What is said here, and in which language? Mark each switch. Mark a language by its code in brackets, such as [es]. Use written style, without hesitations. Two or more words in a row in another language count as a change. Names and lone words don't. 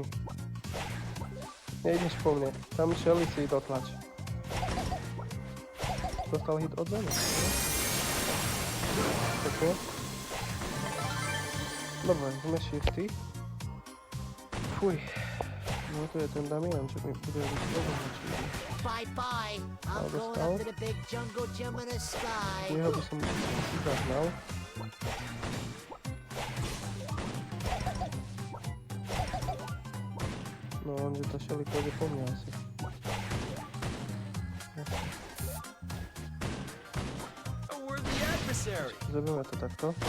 [sk] Nejdeš po mne, tam Shelly si dotlač. Dostal hit od zemi. Pekne. Dobre, sme shifty. Fuj. No to je ten Damian, čo mi bude robiť pozovačí. [en] Bye bye. I'm going up to the big jungle gym in the sky. [sk] Jeho by som asi zahnal. No, on že tá Shelly pôjde po mňa asi. Zabijeme to takto.